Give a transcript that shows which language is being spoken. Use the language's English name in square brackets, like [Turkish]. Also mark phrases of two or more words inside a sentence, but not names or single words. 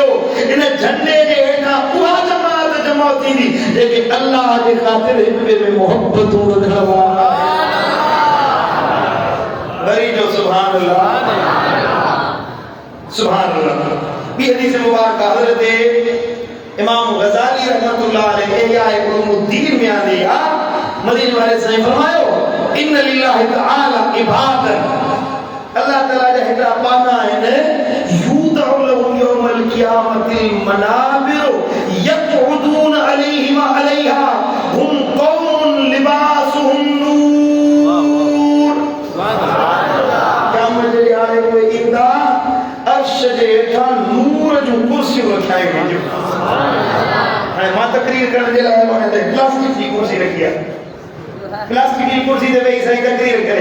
[Sindhi] इन झंडे जे हेठां उहा जमात जमो थींदी जेके अल्लाह जे ख़ातिर हिक ॿिए में मोहब्बतूं रखण वारा। वरी जो [Arabic] سبحان الله. سبحان الله. [Sindhi] ॿी हदीस मुबारक हज़रत इमाम गज़ाली [Arabic] رحمة الله عليه [Sindhi] या उलूमुद्दीन में आंदी आ। मदीने वाले साईं फरमायो [Arabic] إن لله تعالى عبادا, [Sindhi] अल्लाह ताला जा हिकड़ा बाना आहिनि, [Arabic] يوضع لهم يوم القيامة منابر يقعدون عليهما عليها هم قوم لباسهم نور. [Sindhi] क़यामत जे ॾियारे उहे ईंदा, अर्श जे हेठां नूर जूं कुर्सियूं रखाई वेंदियूं। हाणे मां तकरीर करण जे लाइ वञा त प्लास्टिक जी कुर्सी रखी आहे, प्लास्टिक जी कुर्सी ते वेही साईं तकरीर करे।